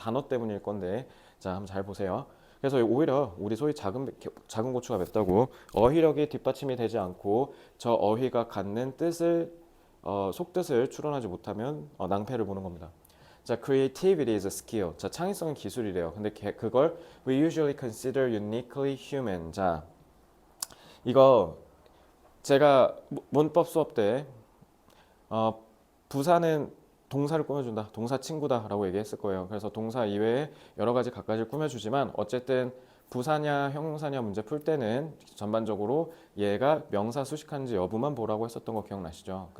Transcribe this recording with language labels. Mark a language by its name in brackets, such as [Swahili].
[Korean] 단어 때문일 건데, 자, 한번 잘 보세요. 그래서 오히려 우리 소위 작은 고추가 맵다고, 어휘력이 뒷받침이 되지 않고 저 어휘가 갖는 뜻을 속뜻을 추론하지 못하면 낭패를 보는 겁니다. [English] 자, creativity is a skill. [Korean] 자, 창의성은 기술이래요. [English] 근데 그걸 we usually consider uniquely human. [Korean] 자, 이거 제가 문법 수업 때 부사는 동사를 꾸며준다, 동사 친구다라고 얘기했을 거예요. 그래서 동사 이외에 여러 가지 갖가지를 꾸며주지만 어쨌든 부사냐 형용사냐 문제 풀 때는 전반적으로 얘가 명사 수식하는지 여부만 보라고 했었던 거 기억나시죠?